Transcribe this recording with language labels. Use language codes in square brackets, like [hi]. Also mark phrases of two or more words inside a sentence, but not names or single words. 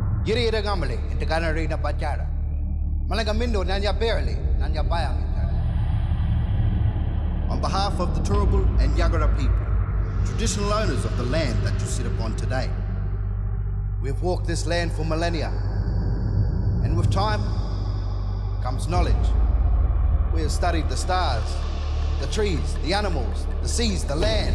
[yxg] Girira Gamali, into Ganarina Bajara. Malagamindo, Nanya Barely, Nanya Bayami. [en] On behalf of the Turrbal and Yagara people, traditional owners of the land that you sit upon today, we have walked this land for millennia, and with time comes knowledge. We have studied the stars, the trees, the animals, the seas, the land.